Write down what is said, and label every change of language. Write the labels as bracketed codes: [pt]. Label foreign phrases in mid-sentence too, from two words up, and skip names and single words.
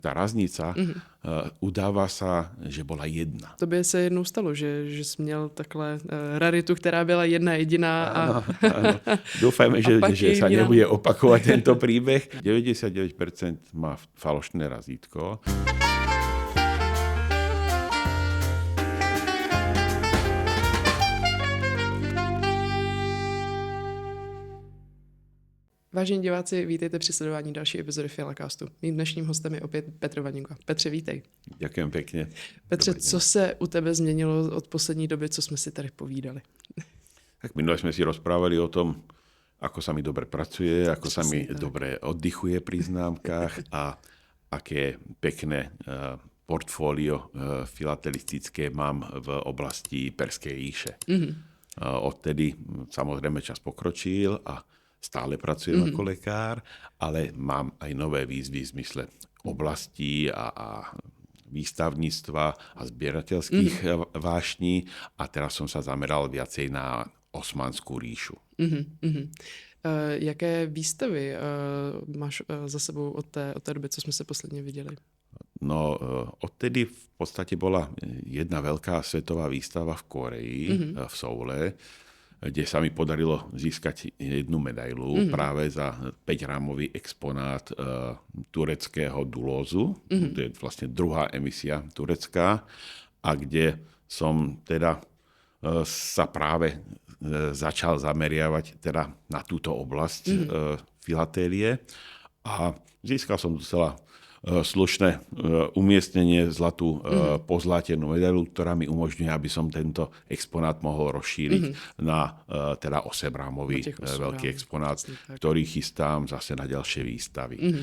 [sk] tá raznica udáva sa, že bola jedna. [cs] Tobě se jednou stalo, že jsi měl takhle raritu, která byla jedna jediná [sk] Áno. Dúfajme, že sa nebude opakovať tento príbeh. 99% má falošné razítko. [cs] Vážení diváci, vítejte při sledování další epizody Fialacastu. Mým dnešním hostem je opět Petr Vaňuka. Petře, vítej. [sk] Ďakujem pekne. [cs] Petře, co se u tebe změnilo od poslední doby, co jsme si tady povídali? [sk] Tak minule sme si rozprávali o tom, ako sa mi dobre pracuje, ako sa mi dobre oddychuje pri známkach a aké pekné portfólio filatelistické mám v oblasti Perskej ríše. Odtedy samozrejme čas pokročil a stále pracujem ako lekár, ale mám aj nové výzvy v zmysle oblastí a výstavníctva a zbierateľských vášní a teraz som sa zameral viacej na Osmanskú ríšu. [cs] Jaké výstavy máš za sebou od té doby, co jsme se posledně viděli? [sk] No, odtedy v podstate bola jedna veľká svetová výstava v Kóreji, v Soule, kde sa mi podarilo získať jednu medailu práve za 5-rámový exponát tureckého Dulózu. To je vlastne druhá emisia turecká a kde som teda sa práve začal zameriavať teda na túto oblasť filatélie a získal som docela slušné umiestnenie, zlatú pozlátenú medailu, ktorá mi umožňuje, aby som tento exponát mohol rozšíriť na teda 8-rámový veľký exponát, ktorý chystám zase na ďalšie výstavy.